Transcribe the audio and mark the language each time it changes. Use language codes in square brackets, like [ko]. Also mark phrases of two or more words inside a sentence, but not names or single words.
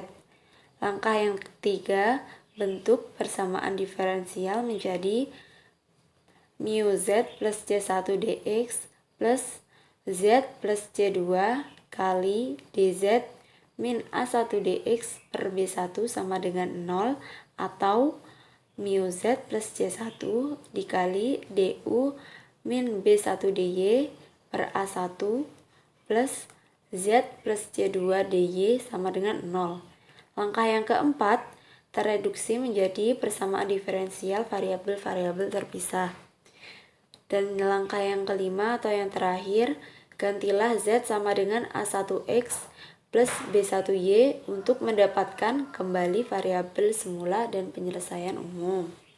[id] Langkah yang ketiga, bentuk persamaan diferensial menjadi mu Z plus C1 dx plus Z plus C2 kali dz min A1 dx per B1 sama dengan 0 atau mu Z plus C1 dikali du min B1 dy per A1 plus Z plus C2 dy sama dengan 0. Langkah yang keempat, tereduksi menjadi persamaan diferensial variabel-variabel terpisah. Dan langkah yang kelima atau yang terakhir, gantilah Z sama dengan A1X plus B1Y untuk mendapatkan kembali variabel semula dan penyelesaian umum.